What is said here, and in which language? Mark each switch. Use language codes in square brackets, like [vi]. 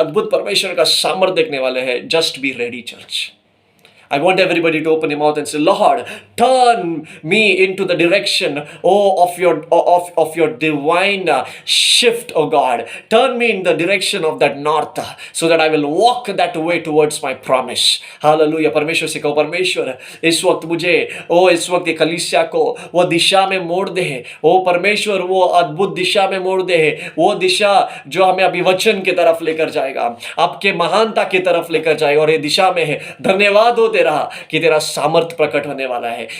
[hi] अद्भुत परमेश्वर का सामर्थ्य देखने वाले हैं. [en] Just be ready church. I want everybody to open your mouth and say, Lord, turn me into the direction, of your divine shift, oh God. Turn me in the direction of that north, so that I will walk that way towards my promise. Hallelujah. [hi] परमेश्वर से कहो, परमेश्वर इस वक्त मुझे इस वक्त ये कलीसिया को वो दिशा में मोड़ दे. परमेश्वर वो अद्भुत दिशा में मोड़ दे. वो दिशा जो हमें अभिवचन की तरफ लेकर जाएगा, आपके महानता की तरफ लेकर जाएगा. और ये दिशा में है. धन्यवाद हो तेरा कि तेरा सामर्थ्य प्रकट होने वाला है.